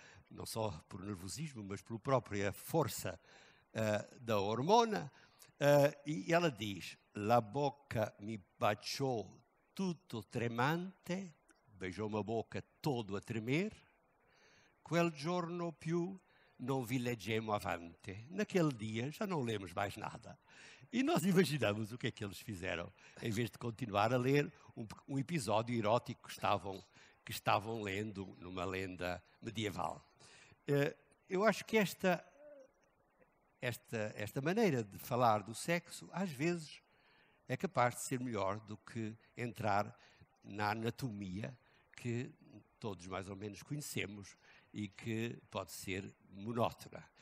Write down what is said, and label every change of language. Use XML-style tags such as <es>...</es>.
<pt>Não só por nervosismo, mas pela própria força da hormona. E ela diz:</pt> <it>La bocca mi baciò tutto tremante,</it> <pt>beijou-me a boca todo a tremer,</pt> <it>quel giorno più non vi leggemmo avanti.</it> <pt>Naquele dia já não lemos mais nada. E nós imaginamos o que é que eles fizeram, em vez de continuar a ler um episódio erótico que estavam lendo numa lenda medieval. Eu acho que esta maneira de falar do sexo, às vezes, é capaz de ser melhor do que entrar na anatomia que todos mais ou menos conhecemos e que pode ser monótona.</pt>